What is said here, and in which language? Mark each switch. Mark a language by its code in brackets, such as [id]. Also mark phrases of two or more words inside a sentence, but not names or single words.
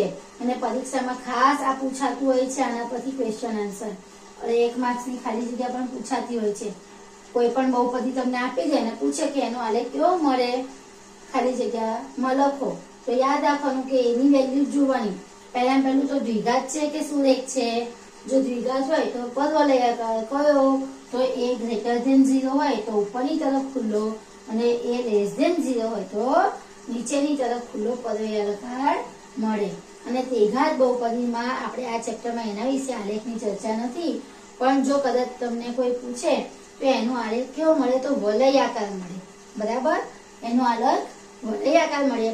[gu] અને પરીક્ષામાં ખાસ આ પૂછાતું હોય છે, આના પરથી [en] question answer, [gu] અને 1 માર્ક્સની ખાલી જગ્યા પણ પૂછાતી હોય છે. કોઈ પણ બહુપદી તમને આપી દે ને પૂછે કે એનો આલેખ કેવો મળે, ખાલી જગ્યામાં લખો, તો યાદ રાખવાનું કે એની વેલ્યુ જોવાની. પહેલું તો દ્વિઘાત છે કે સુરેખ છે. જો દ્વિઘાત હોય તો પરવલયાકાર કયો, તો a [en] greater than [gu] 0 હોય તો ઉપરની તરફ ખુલ્લો, અને a [en] less than [gu] 0 હોય તો નીચેની તરફ ખુલ્લો પરવલયાકાર મળે. અને દ્વિઘાત બહુપદીમાં આપણે આ ચેપ્ટરમાં એના વિશે આલેખની ચર્ચા નથી, પણ જો કદાચ તમને કોઈ પૂછે તો એનો આલેખ કેવો મળે, તો વલયાકાર મળે, બરાબર, એનો આલેખ વલયાકાર મળે.